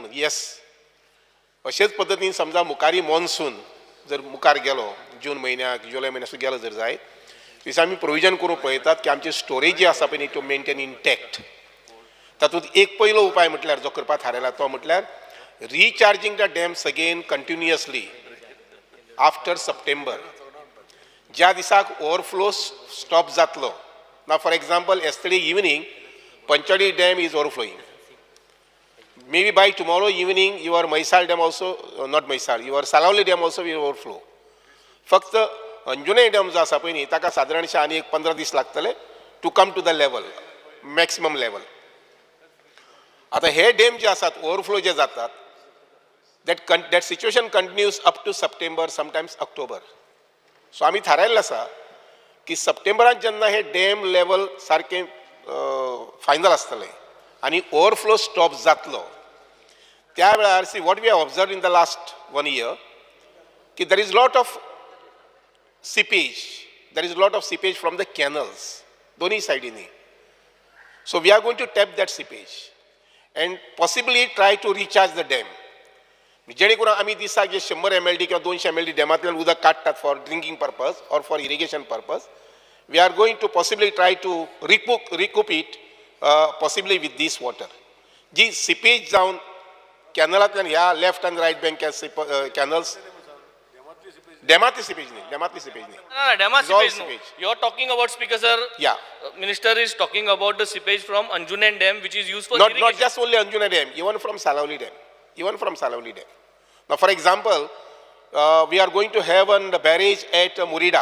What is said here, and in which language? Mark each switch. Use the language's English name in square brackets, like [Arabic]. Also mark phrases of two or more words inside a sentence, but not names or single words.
[Konkani] म्हणून येस अशेच पद्दतीन समजा मुखारी मॉन्सून जर मुखार गेलो जून म्हयन्याक जुलय म्हयन्याक गेलो जर जायत दिसा आमी प्रोविजन करूंक पळयतात की आमचे स्टोरेज जे आसा पळय न्ही [English] to maintain intact [Konkani] तातूंत एक पयलो उपाय म्हटल्यार जो करपाक थारायला तो म्हटल्यार [English] recharging the dams again continuously after September [Konkani] ज्या दिसाक ओवरफ्लो स्टॉप जातलो ना [English] for example yesterday evening [Konkani] पंचवाडी [English] dam is overflowing maybe by tomorrow evening your Maisal dam also not Maisal your Salavli dam also will overflow [Konkani] फक्त अंजुने डॅम जो आसा पळय न्ही ताका सादारणशे आनी एक 15 दीस लागतले [English] to come to the level maximum level [Konkani] आता हे डॅम जे आसात ओवरफ्लो जे जातात [English] that situation continues up to September sometimes October [Konkani] सो आमी थारायल्लें आसा की सप्टेंबरांत जेन्ना हे डॅम लेवल सारकें फायनल आसतलें आनी ओवरफ्लो स्टॉप जातलो त्या वेळार [English] see what we have observe in the last 1 year [Konkani] की [English] there is lot of seepage from the canals [Konkani] दोनी सायडींनी [English] so we are going to tap that seepage and possibly try to recharge the dam [Konkani] जेणे करून आमी दिसाक जे 100 MLD किंवा 200 MLD डॅमांतल्यान उदक काडटात [English] for drinking purpose or for irrigation purpose we are going to possibly try to recoup it possibly with this water [Konkani] जी सिपेज जावन कॅनलांतल्यान ह्या लेफ्ट आनी रायट बँक कॅनल्स डॅमांतली सिपेज न्ही [English] Dama sewage. You are talking about, Speaker sir. Yeah. Minister is talking about the seepage from Anjunen Dam, which is used for not irrigation. just only Anjuna Dam, even from Salavli Dam. Now, for example, we are going to have a barrage at Murida.